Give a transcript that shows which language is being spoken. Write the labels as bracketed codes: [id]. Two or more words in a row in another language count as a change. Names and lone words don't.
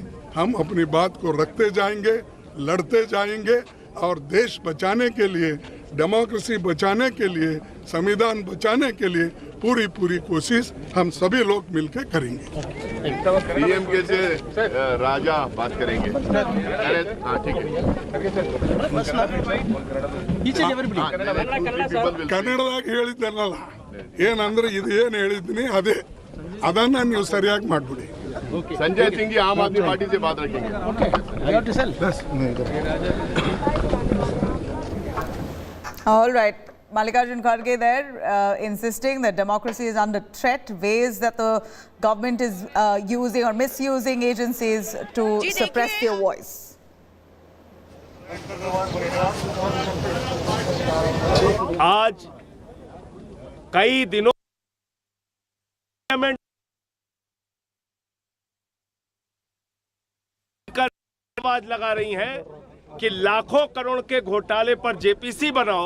[hi] हम अपनी बात को रखते जाएंगे, लड़ते जाएंगे और देश बचाने के लिए, डेमोक्रेसी बचाने के लिए, संविधान बचाने के लिए पूरी कोशिश हम सभी लोग मिलकर करेंगे। डीएमके से राजा बात करेंगे। हाँ ठीक है। [kn] ಕನ್ನಡದಾಗ ಹೇಳಿದ್ದನ್ನಲ್ಲ, ಏನಂದ್ರೆ ಇದು ಏನು ಹೇಳಿದ್ದೀನಿ ಅದೇ, ಅದನ್ನ ನೀವು ಸರಿಯಾಗಿ ಮಾಡ್ಬಿಡಿ। [hi] संजय सिंह जी आम आदमी पार्टी से बात रखेंगे। [en] All right. Mallikarjun Kharge there insisting that democracy is under threat, ways that the government is using or misusing agencies to suppress their voice. [hi] आज कई दिनों आवाज लगा रही हैं कि लाखों करोड़ के घोटाले पर जेपीसी बनाओ।